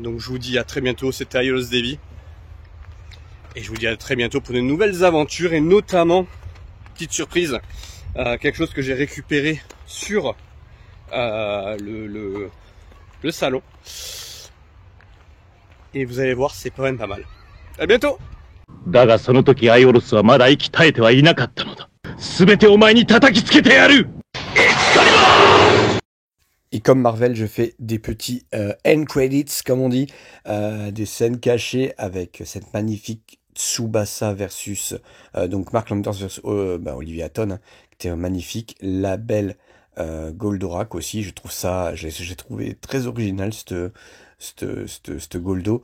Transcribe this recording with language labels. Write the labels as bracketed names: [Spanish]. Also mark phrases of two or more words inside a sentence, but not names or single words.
[French] Donc je vous dis à très bientôt. C'était Aiolos Davy et je vous dis à très bientôt pour de nouvelles aventures et notamment petite surprise, quelque chose que j'ai récupéré sur le salon et vous allez voir, c'est quand même pas mal. À bientôt. [Japanese] だがその時アイオロスはまだ息絶えてはいなかったのだ。すべてお前に叩きつけてやる。 [French] Et comme Marvel, je fais des petits [English] end credits, [French] comme on dit, des scènes cachées avec cette magnifique Tsubasa versus donc Mark Landers versus Olivier Hatton, hein, qui était un magnifique. La belle Goldorak aussi, je trouve ça, j'ai trouvé très original cette Goldo.